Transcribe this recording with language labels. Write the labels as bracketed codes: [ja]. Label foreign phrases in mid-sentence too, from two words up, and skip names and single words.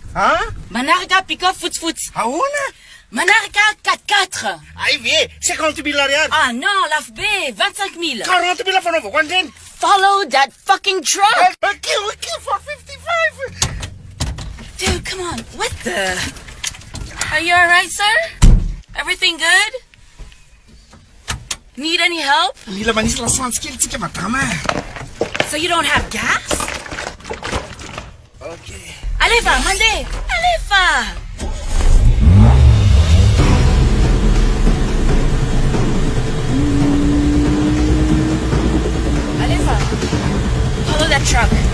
[mg] Manaraka pick-up foot-foot. Ahoana? Manaraka 4x4. Ay ve, 50 000 ariary. Ah non, laf B, 25 000. 40 000 fanaovako an'ireny. [en] Follow that fucking truck. Okay, for 55. Dude, come on. What the? Are you alright, sir? Everything good? Need any help? [mg] Mila manisy lasantsy kely tsika madama. [en] So you don't have gas? Okay. [mg] Alefa, mande. Alefa. Alefa, [en] follow that truck.